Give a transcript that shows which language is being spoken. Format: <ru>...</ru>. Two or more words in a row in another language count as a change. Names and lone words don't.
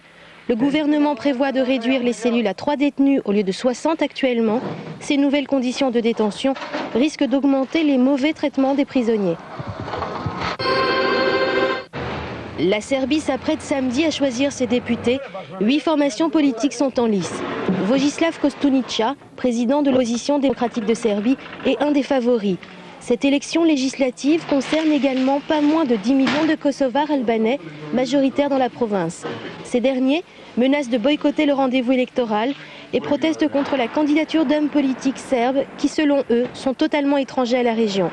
<fr>Le gouvernement prévoit de réduire les cellules à 3 détenus au lieu de 60 actuellement. Ces nouvelles conditions de détention risquent d'augmenter les mauvais traitements des prisonniers. La Serbie s'apprête samedi à choisir ses députés. 8 formations politiques sont en lice. Vojislav Koštunica, président de l'opposition démocratique de Serbie, est un des favoris. Cette élection législative concerne également pas moins de 10 millions de Kosovars albanais, majoritaires dans la province. Ces derniers menacent de boycotter le rendez-vous électoral et protestent contre la candidature d'hommes politiques serbes qui, selon eux, sont totalement étrangers à la région.</fr>